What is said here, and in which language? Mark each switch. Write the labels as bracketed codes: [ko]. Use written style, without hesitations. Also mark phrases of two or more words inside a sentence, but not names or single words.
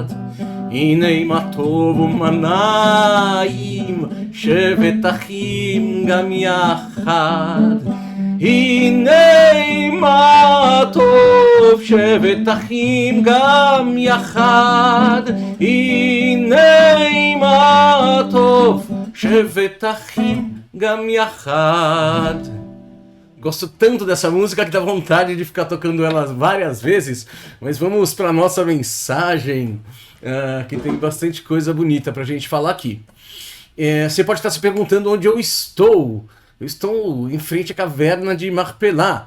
[he] הנה מה טוב ומה נעים, שבת אחים גם יחד. הנה מה טוב, שבת אחים גם יחד. הנה מה טוב, שבת אחים גם yachad. [pt] Gosto tanto dessa música que dá vontade de ficar tocando ela várias vezes, mas vamos para a nossa mensagem, que tem bastante coisa bonita para a gente falar aqui. Você pode estar se perguntando onde eu estou. Eu estou em frente à caverna de Marpelá.